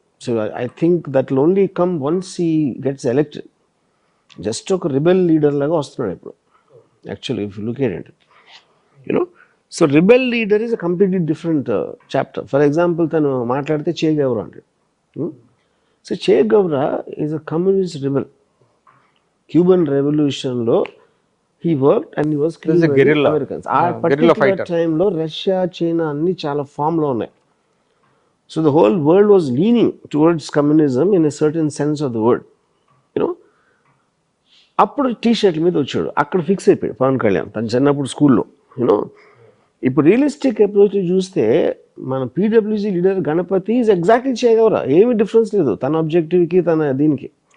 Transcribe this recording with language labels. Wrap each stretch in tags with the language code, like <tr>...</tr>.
<en>So I think that will only come once he gets elected.</en> <te>Just ఒక rebel leader లాగా వస్తున్నాడు ఇప్పుడు actually</te> <en>If you look at it. You know, so rebel leader is a completely different chapter.</en> <te>For example తను మాట్లాడితే చే గౌరా అంటాడు.</te> <en>So Che Guevara is a communist rebel. Cuban రెవల్యూషన్లో he worked and he was killing Americans.</en> <te>ఆ particular టైంలో Russia, China అన్ని చాలా ఫామ్లో ఉన్నాయి.</te> <en>So the whole world was leaning towards communism in a certain sense of the word.</en> <te>You know, అప్పుడు tea షర్ట్ల మీద వచ్చాడు, అక్కడ ఫిక్స్ అయిపోయాడు పవన్ కళ్యాణ్ తను చిన్నప్పుడు స్కూల్లో. యూనో, ఇప్పుడు రియలిస్టిక్ అప్రోచ్ చూస్తే మన PWG leader Ganapati</te> <en>is exactly</en> <te>చేయగలరా, ఏమి డిఫరెన్స్ లేదు తన ఆబ్జెక్టివ్కి తన దీనికి.</te>